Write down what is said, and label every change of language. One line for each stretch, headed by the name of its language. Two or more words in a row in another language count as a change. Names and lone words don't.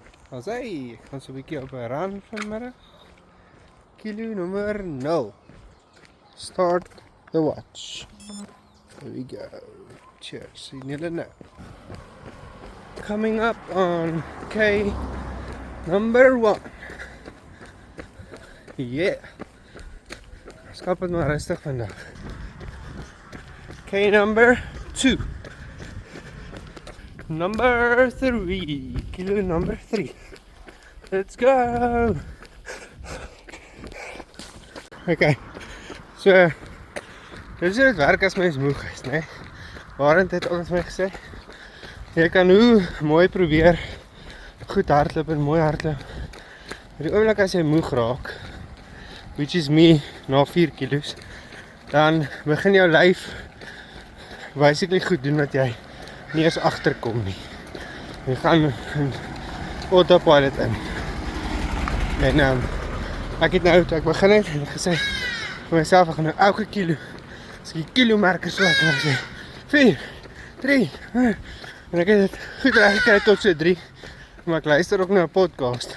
Afrikaans: As ek gaan so 'n bietjie op 'n run vanmiddag. Kilo nummer 0.
English: Start the watch. There we go. Cheers. See you now. Coming up on K number 1. Yeah.
Afrikaans: Skap het maar rustig vandag.
English: K number 2. Number 3. Kilo number 3. Let's go. Okay. So,
Afrikaans: dis hoe dit werk as mens moeg is, né? Warend het altyd vir my gesê, jy kan hoe mooi probeer goed hardloop en mooi hardloop. Maar die oomblik as jy moeg raak,
English: which is me
Afrikaans: na 4 kilos, dan begin jou lyf basically goed doen wat jy nie eens agterkom nie. Jy gaan in autopilot in. En ek het nou, toe ek begin het, en ek gesê vir myself, ek gaan nou elke kilo, as ek die kilomerker so ek gaan sê, 4, 3, en ek het het goed reggekry tot so 3, maar ek luister ook na 'n podcast.